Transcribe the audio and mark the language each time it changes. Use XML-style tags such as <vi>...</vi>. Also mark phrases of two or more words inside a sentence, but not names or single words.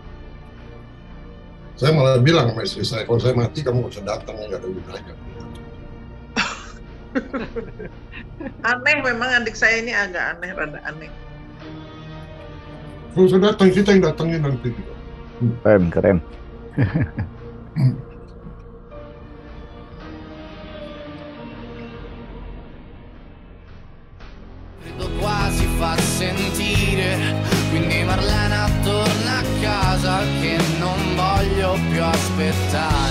<id>Saya malah bilang sama istri saya, kalau saya mati kamu nggak usah datang, nggak ada gunanya. Aneh memang adik saya ini agak aneh, rada aneh. Kalau saya datang, kita yang datangnya nanti. Keren.</id> <it>Quasi fa sentire, quindi Marlena torna a casa che non voglio più aspettare.</it>